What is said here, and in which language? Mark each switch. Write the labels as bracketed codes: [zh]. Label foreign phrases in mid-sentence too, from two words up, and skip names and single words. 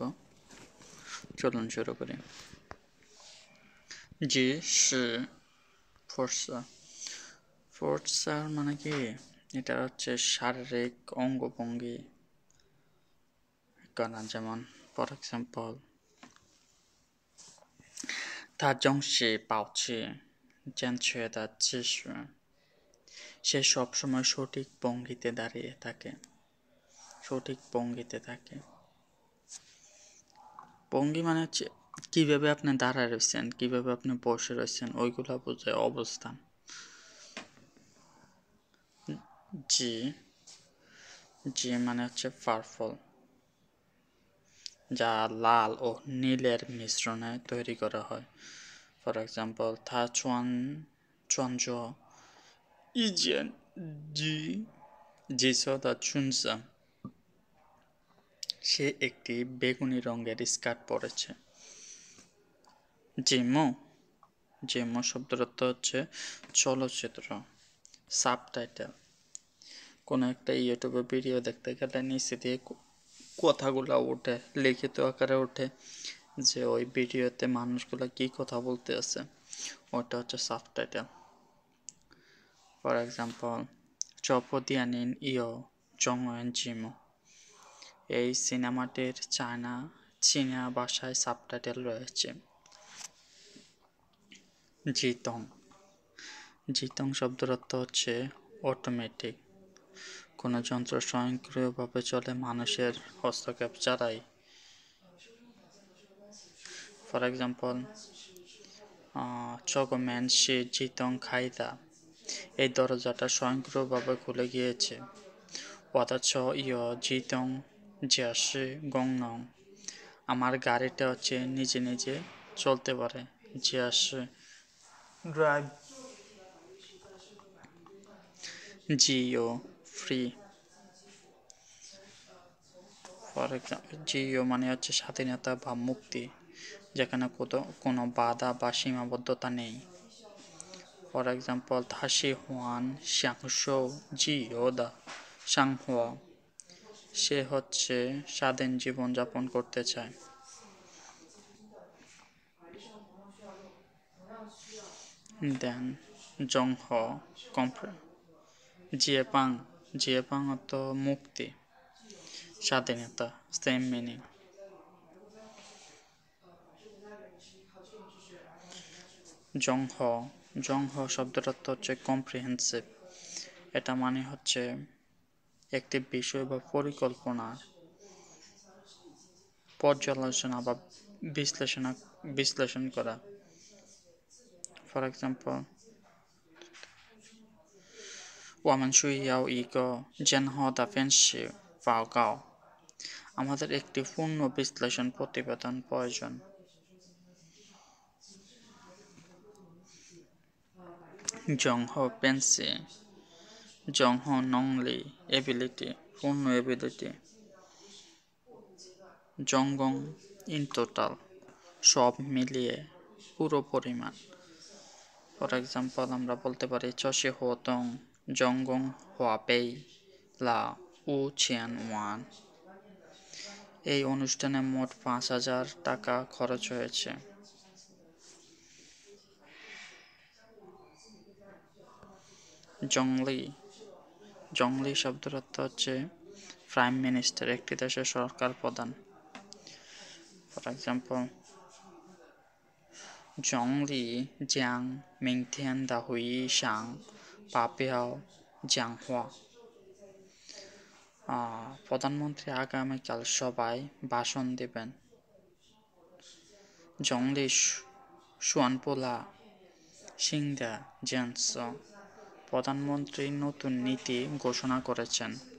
[bn] চলুন শুরু করি। জি সি ফোর্সা ফোর্সার মানে কি? এটা হচ্ছে শারীরিক অঙ্গভঙ্গি করা, যেমন [en] for example [zh] 他总是保持正确的姿势。 [bn] সে সবসময় সঠিক ভঙ্গিতে দাঁড়িয়ে থাকে। সঠিক ভঙ্গিতে থাকে। ভঙ্গি মানে হচ্ছে কিভাবে আপনি দাঁড়ায় রয়েছেন, কিভাবে আপনি বসে রয়েছেন, ওইগুলা বোঝায় অবস্থান। জি জি মানে হচ্ছে পার্পল, যা লাল ও নীলের মিশ্রণে তৈরি করা হয়। [en] for example [zh] 他穿着一件紫色的裙子。 [bn] সে একটি বেগুনি রঙের স্কার্ট পরেছে। জিমো জিমো শব্দের অর্থ হচ্ছে চলচ্চিত্র। সাবটাইটেল, কোনো একটা ইউটিউবে ভিডিও দেখতে গেলে নিচে দিয়ে কথাগুলো ওঠে, লিখিত আকারে ওঠে, যে ওই ভিডিওতে মানুষগুলো কি কথা বলতে আছে, ওটা হচ্ছে সাবটাইটেল। [en] for example [zh] 这部电影有中文字幕。 [bn] এই সিনেমাটির চীনা ভাষায় সাবটাইটেল রয়েছে। [zh] 自动 自动 [bn] শব্দের অর্থ হচ্ছে অটোমেটিক, কোনো যন্ত্র স্বয়ংক্রিয়ভাবে চলে মানুষের হস্তক্ষেপ ছাড়াই। [en] for example [zh] 这个门是自动开的. [bn] এই দরজাটা স্বয়ংক্রিয়ভাবে খুলে গিয়েছে। [zh] 我的车有自动驾驶功能。 [bn] আমার গাড়িটা হচ্ছে নিজে নিজে চলতে পারে। [zh] 驾驶 ড্রাইভ। জিও ফ্রি। [en] for example [bn] জিও মানে হচ্ছে স্বাধীনতা বা মুক্তি, যেখানে কোনো বাধা বা সীমাবদ্ধতা নেই। [en] for example [zh] 他喜欢享受自由的生活। [bn] সে হচ্ছে স্বাধীন জীবনযাপন করতে চায়। দেন জংহ [zh] 解放 解放 [bn] অর্থ মুক্তি, স্বাধীনতা, [en] same meaning. [zh] 综合 综合 [bn] শব্দের অর্থ হচ্ছে কম্প্রিহেন্সিভ। এটা মানে হচ্ছে একটি বিষয় বা পরিকল্পনা পর্যালোচনা বা বিশ্লেষণ করা। [en] for example [zh] 我们需要一个整合的分析报告。 [bn] আমাদের একটি পূর্ণ বিশ্লেষণ প্রতিবেদন প্রয়োজন। [zh] 综合分析 综合能力 এবিলিটি, পূর্ণ এবিলিটি। [bn] জংগং [en] in total, [bn] সব মিলিয়ে পুরো পরিমাণ। [en] for example [bn] আমরা বলতে পারি [zh] 这些活动总共花费了5000 ওয়ান। [bn] এই অনুষ্ঠানে মোট 5000 টাকা খরচ হয়েছে। [zh] 总理 总理 [bn] শব্দের অর্থ হচ্ছে প্রাইম মিনিস্টার, একটি দেশের সরকার প্রধান। [en] for example [zh] 总理将明天的会议上发表讲话。 [bn] প্রধানমন্ত্রী আগামীকাল সভায় ভাষণ দেবেন। [zh] 总理宣布了新的政策, [bn] প্রধানমন্ত্রী নতুন নীতি ঘোষণা করেছেন।